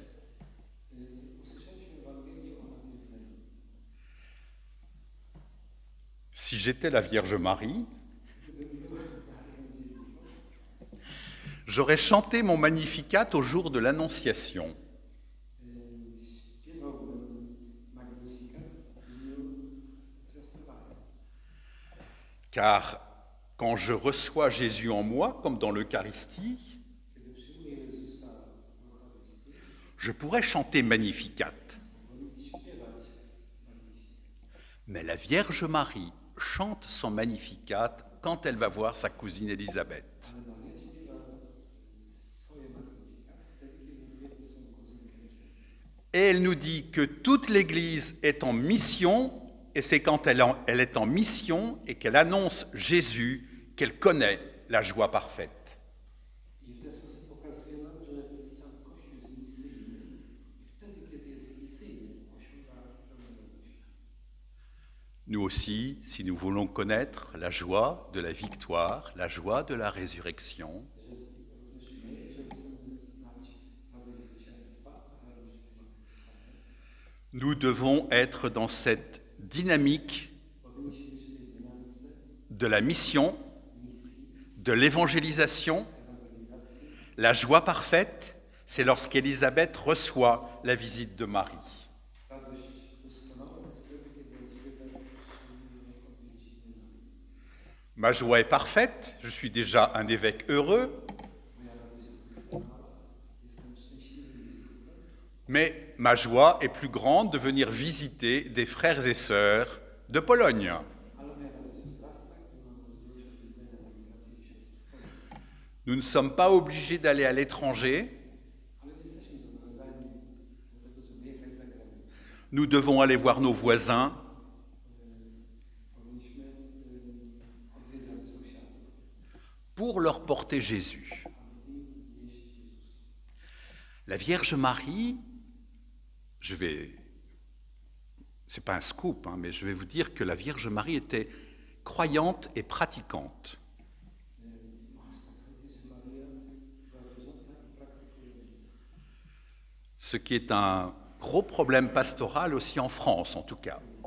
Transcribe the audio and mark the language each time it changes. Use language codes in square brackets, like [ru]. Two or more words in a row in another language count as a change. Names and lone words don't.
[pl] Usłyszeliśmy Ewangelię o nawiedzeniu. [fr] Si j'étais la Vierge Marie, j'aurais chanté mon Magnificat au jour de l'Annonciation. [pl] Śpiewałbym Magnifikat w dniu zwiastowania. [fr] Car quand je reçois Jésus en moi, comme dans l'Eucharistie, [pl] Kiedy przyjmuję Jezusa w Eucharystii, [fr] je pourrais chanter Magnificat. [pl] powinniśmy śpiewać Magnifikat. [fr] Mais la Vierge Marie chante son Magnificat quand elle va voir sa cousine Élisabeth. [pl] Ale Maria śpiewa swoje Magnifikat wtedy, kiedy odwiedzi swoją kuzynkę Elżbietę. [fr] Et elle nous dit que toute l'Église est en mission, et c'est quand elle est en mission et qu'elle annonce Jésus qu'elle connaît la joie parfaite. [pl] I w ten sposób pokazuje nam, że cały Kościół jest misyjny i wtedy, kiedy jest misyjny, osiąga pełną radość. [fr] Nous aussi, si nous voulons connaître la joie de la victoire, la joie de la résurrection, [pl] Również my, jeżeli chcemy znać radość zwycięstwa, radość zmartwychwstania, [fr] nous devons être dans cette dynamique [pl] powinniśmy być w tej dynamice [fr] de la mission, [pl] misji, [fr] de l'évangélisation. [pl] ewangelizacji. [fr] La joie parfaite, c'est lorsqu'Élisabeth reçoit la visite de Marie. [pl] Radość doskonała jest wtedy, kiedy Elżbieta przyjmuje odwiedziny Maryi. [fr] Ma joie est parfaite, je suis déjà un évêque heureux, [pl] Moja radość jest doskonała, jestem szczęśliwym biskupem, [fr] mais ma joie est plus grande de venir visiter des frères et sœurs de Pologne. [pl] ale moja radość wzrasta, gdy mam możliwość odwiedzenia moich braci i sióstr w Polsce. [fr] Nous ne sommes pas obligés d'aller à l'étranger, [pl] Ale nie jesteśmy zobowiązani do tego, żeby jechać za granicę. [fr] nous devons aller voir nos voisins, [pl] Powinniśmy odwiedzać sąsiadów, [fr] pour leur porter Jésus. [pl] aby im nieść Jezusa. [fr] La Vierge Marie, je vais c'est pas un scoop, hein, mais je vais vous dire que la Vierge Marie était croyante et pratiquante. Ce qui est un gros problème pastoral aussi en France, en tout cas.